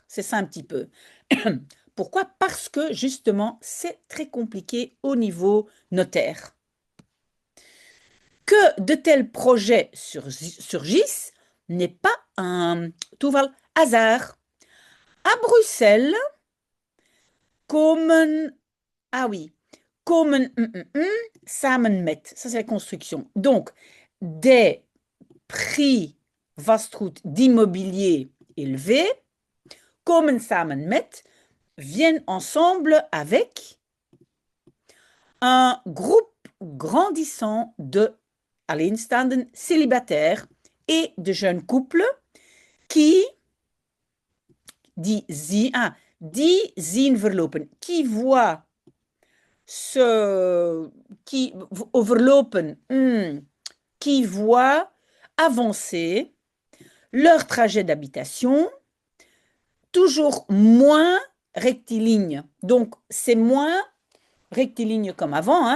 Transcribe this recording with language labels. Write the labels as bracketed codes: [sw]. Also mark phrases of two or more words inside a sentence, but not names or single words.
[fr] C'est ça un petit peu. Pourquoi? Parce que justement, c'est très compliqué au niveau notaire. Que de tels projets surgissent n'est pas un toeval hasard. À Bruxelles, [nl] komen, [fr] ah oui, [nl] komen samen met, [fr] ça c'est la construction. Donc, des prix vastgoed d'immobilier élevés, [nl] komen samen met, [fr] viennent ensemble avec un groupe grandissant de alleenstaanden célibataires et de jeunes couples qui [nl] die zien verlopen, [fr] qui voient qui overlopen, qui voient avancer leur trajet d'habitation toujours moins rectiligne. Donc, c'est moins rectiligne comme avant, hein.